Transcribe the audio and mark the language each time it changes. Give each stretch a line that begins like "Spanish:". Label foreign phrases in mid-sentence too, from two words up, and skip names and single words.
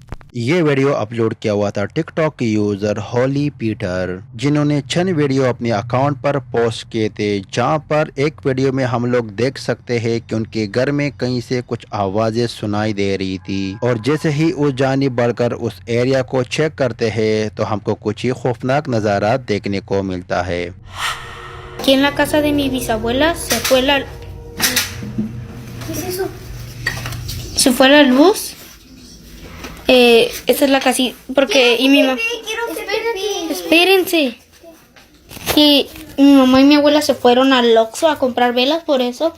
Urdu: یہ ویڈیو اپلوڈ کیا ہوا تھا ٹک ٹاک کے یوزر ہولی پیٹر، جنہوں نے چند ویڈیو اپنے اکاؤنٹ پر پوسٹ کیے تھے، جہاں پر ایک ویڈیو میں ہم لوگ دیکھ سکتے ہیں کہ ان کے گھر میں کہیں سے کچھ آوازیں سنائی دے رہی تھی، اور جیسے ہی اس جانب بڑھ کر اس ایریا کو چیک کرتے ہیں تو ہم کو کچھ ہی خوفناک نظارہ دیکھنے کو ملتا ہے.
Spanish: Aquí en la casa de mi bisabuela se fue la... ¿Qué es eso? Se fue la luz. Esta es la casita. Porque... Y mi mamá... Espérense. Y mi mamá y mi abuela se fueron al Oxxo a comprar velas por eso.